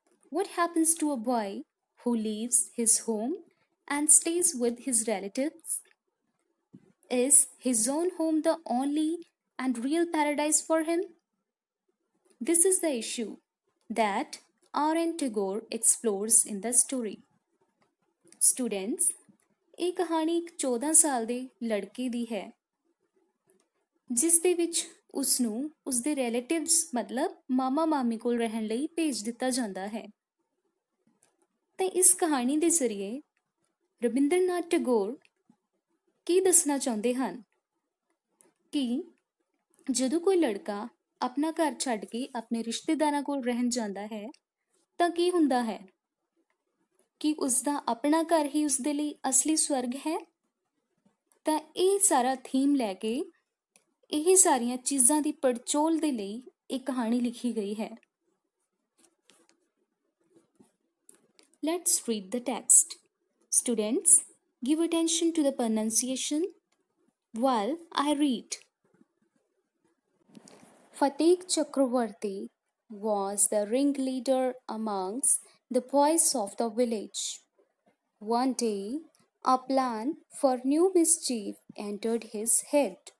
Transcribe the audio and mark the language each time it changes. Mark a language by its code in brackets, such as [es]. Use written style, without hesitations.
[en] What happens to a boy who leaves his home and stays with his relatives? Is his own home the only and real paradise for him? This is the issue that R.N. Tagore explores in the story. [pa] Students, ਇਹ ਕਹਾਣੀ ਇੱਕ 14 ਸਾਲ ਦੇ ਲੜਕੇ ਦੀ ਹੈ ਜਿਸ ਦੇ ਵਿੱਚ ਉਸ ਨੂੰ ਉਸਦੇ ਰਿਲੇਟਿਵਸ ਮਤਲਬ ਮਾਮਾ ਮਾਮੀ ਕੋਲ ਰਹਿਣ ਲਈ ਭੇਜ ਦਿੱਤਾ ਜਾਂਦਾ ਹੈ ਤਾਂ ਇਸ ਕਹਾਣੀ ਦੇ ਜ਼ਰੀਏ ਰਵਿੰਦਰਨਾਥ ਟੈਗੋਰ ਕੀ ਦੱਸਣਾ ਚਾਹੁੰਦੇ ਹਨ ਕਿ ਜਦੋਂ ਕੋਈ ਲੜਕਾ ਆਪਣਾ ਘਰ ਛੱਡ ਕੇ ਆਪਣੇ ਰਿਸ਼ਤੇਦਾਰਾਂ ਕੋਲ ਰਹਿਣ ਜਾਂਦਾ ਹੈ ਤਾਂ ਕੀ ਹੁੰਦਾ ਹੈ ਕਿ ਉਸਦਾ ਆਪਣਾ ਘਰ ਹੀ ਉਸਦੇ ਲਈ ਅਸਲੀ ਸਵਰਗ ਹੈ ਤਾਂ ਇਹ ਸਾਰਾ ਥੀਮ ਲੈ ਕੇ ਇਹ ਸਾਰੀਆਂ ਚੀਜ਼ਾਂ ਦੀ ਪੜਚੋਲ ਦੇ ਲਈ ਇਹ ਕਹਾਣੀ ਲਿਖੀ ਗਈ ਹੈ [en] Let's read the text. Students, give attention to the pronunciation while I read. Fatik Chakravarti was the ringleader amongst the boys of the village. One day, a plan for new mischief entered his head.